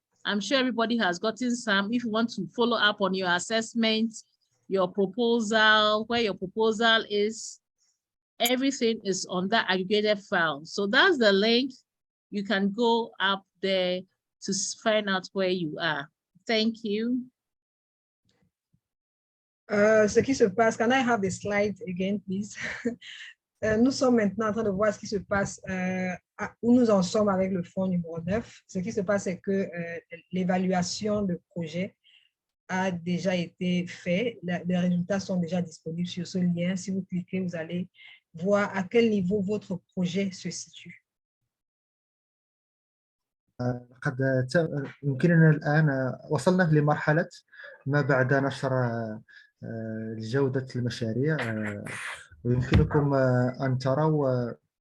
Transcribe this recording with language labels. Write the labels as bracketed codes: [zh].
[en] I'm sure everybody has gotten some. If you want to follow up on your assessment, your proposal, where your proposal is, everything is on that aggregated file. So that's the link. You can go up there to find out where you are. Thank you. [fr] Ce qui se passe, [en] can I have the slide again, please? [fr] Nous sommes maintenant en train de voir ce qui se passe, où nous en sommes avec le fonds numéro 9. Ce qui se passe, c'est que l'évaluation de projet a déjà été faite. Les résultats sont déjà disponibles sur ce lien. Si vous cliquez, vous allez voir à quel niveau votre projet se situe. [ar] يمكننا الآن وصلنا لمرحلة ما بعد نشر جودة المشاريع، ويمكنكم أن تروا